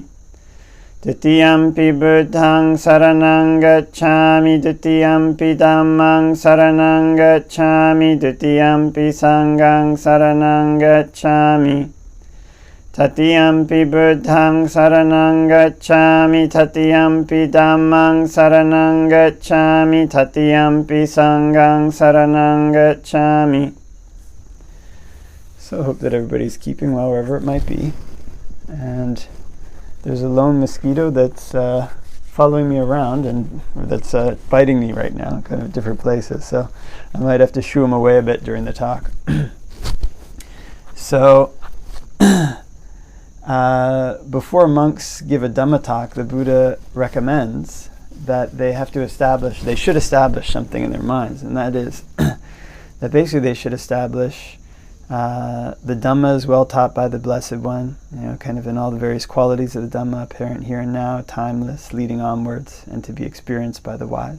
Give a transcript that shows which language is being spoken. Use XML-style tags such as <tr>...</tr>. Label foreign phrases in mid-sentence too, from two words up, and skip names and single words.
<pi>Dutiyampi Buddhaṃ saraṇaṃ gacchāmi, Dutiyampi Dhammaṃ saraṇaṃ gacchāmi, Dutiyampi Sanghaṃ saraṇaṃ gacchāmi. Tatiyampi Buddhaṃ saraṇaṃ gacchāmi, Tatiyampi Dhammaṃ saraṇaṃ gacchāmi, Tatiyampi Sanghaṃ saraṇaṃ gacchāmi.</pi> <en>So I hope that everybody's keeping well wherever it might be. And there's a lone mosquito that's following me around and that's biting me right now, kind of different places. So I might have to shoo him away a bit during the talk. So before monks give a Dhamma talk, the Buddha recommends that they should establish something in their minds, and that is that basically they should establish the Dhamma is well taught by the Blessed One, kind of in all the various qualities of the Dhamma, apparent here and now, timeless, leading onwards, and to be experienced by the wise.</en>